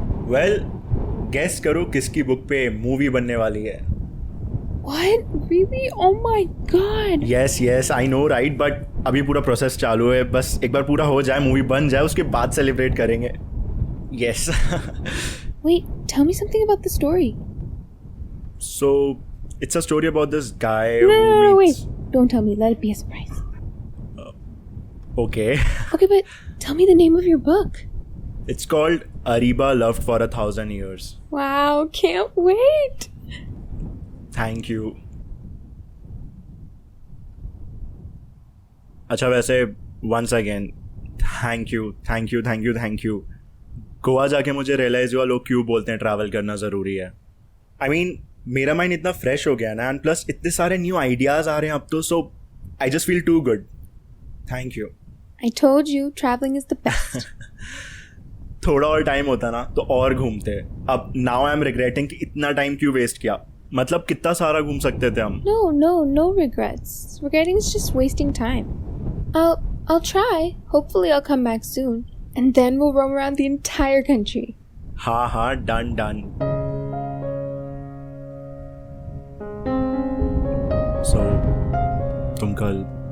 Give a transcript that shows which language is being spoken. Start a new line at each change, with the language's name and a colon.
Hindi: Well guess करो किसकी book पे मूवी बनने वाली है?
English: What? Really? Oh my god! Yes yes I know right,
Hindi: but अभी पूरा प्रोसेस चालू है। बस एक बार पूरा हो जाए, मूवी बन जाए, उसके बाद सेलिब्रेट करेंगे।
English: Yes. Wait, tell me something about the story. So it's a story about this guy No, wait. Don't tell me. Let it be a surprise. Okay. Okay, but tell me the name of your book. It's called Ariba Loved for 1,000 Years. Wow, can't wait. Thank you.
Hindi: अच्छा वैसे
English: once again thank you.
Hindi: Goa जाके मुझे realise हुआ लोग क्यों बोलते हैं travel करना ज़रूरी है।
English: I mean
Hindi: मेरा माइंड इतना फ्रेश हो गया ना, एंड प्लस इतने सारे न्यू आइडियाज़ आ रहे हैं अब तो,
English: So I just feel too good. Thank you. I told you traveling is the best.
Hindi: थोड़ा और टाइम होता ना तो और घूमते। अब
English: now I am regretting
Hindi: कि इतना टाइम क्यों वेस्ट किया। मतलब कितना सारा घूम सकते थे हम।
English: No regrets. Regretting is just wasting time. I'll try. Hopefully I'll come back soon. And then we'll roam around the entire country.
Hindi: हाँ डन। सो तुम कल